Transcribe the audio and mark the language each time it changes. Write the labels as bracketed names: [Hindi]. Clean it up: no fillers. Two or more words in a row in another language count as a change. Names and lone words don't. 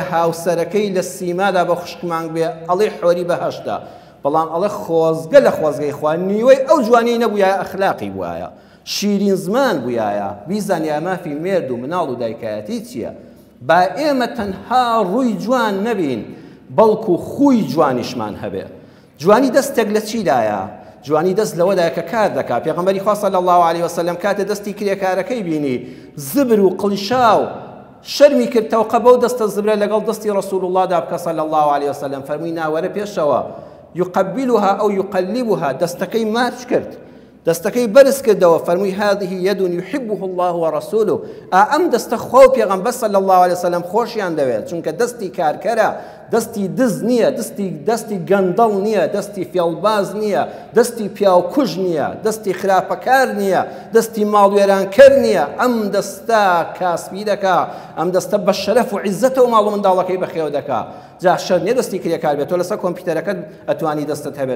[Central Kurdish] هاوسەرەکەی لە سیمادا بە خوشکمانگ بێ ئەڵێ حۆری بەهەشتا بەڵام ئەڵێ خۆزگە لە خۆزگەی خوا نیوەی ئەو جوانی نەبوویە ئەخلاقی بووایە شیرین زمان بوویایە بیزانیا مافی مێرد و مناڵ و دایکایەتی چییە با ئێمە تەنها ڕووی جوان نەبین بەڵکو خوی جوانیشمان هەبێ جوانی دەستێک لە چیدایە جوانی دەست لەوەدایە کە کار دەکات پێغەمبەری خوا [Arabic] صلی الله عليه وسلم [Central Kurdish] کاتێ دەستی کرێکارەکەی بینی زبر و قڵیشاو شەرمی کرد تەوقە بەو دەستە زبرە لەگەڵ دەستی ڕەسوول الله بکە [Arabic] صلی الله عليه وسلم [Central Kurdish] فەرمووی ناوەرە پێشەوە [Arabic] يقبلها أو يقلبها [Central Kurdish] دەستەکەی ماچ کرد دەستەکەی بەرز کردەوە فەرمووی [Arabic] هذه يد يحبه الله ورسوله [Central Kurdish] ئەم دەستە خوا و پێغەمبەر [Arabic] صلی الله عليه وسلم [Central Kurdish] خۆشیان دەوێت چونکە دەستی کارکەرە دەستی دز نییە دەستی گەندەڵ نییە دەستی فێڵباز نییە دەستی پیاوکوژ نییە دەستی خراپەکار نییە دەستی ماڵوێرانکەر نییە ئەم دەستە کاسبی دەکا ئەم دەستە بە شەرەف و عیزەتەوە ماڵ و منداڵەکەی بەخێو دەکا جا شەر نییە دەستی کریەکار بێت تۆ لەسەر کۆمپیوتەرەکەت ئەتوانی دەستت هەبێت